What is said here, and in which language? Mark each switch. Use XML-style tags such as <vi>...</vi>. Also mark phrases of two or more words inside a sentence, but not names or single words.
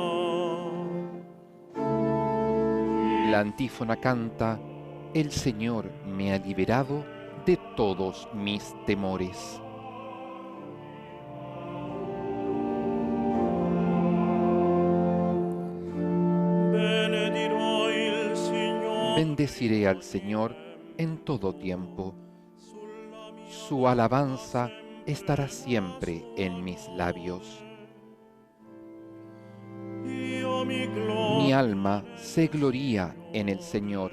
<es>La antífona canta: «El Señor me ha liberado de todos mis temores».</es> <it>Benedirò il Signore.</it> <es>Bendeciré al Señor en todo tiempo. Su alabanza estará siempre en mis labios.</es> <it>Io mi</it> <es>Mi alma se gloría en el Señor.</es>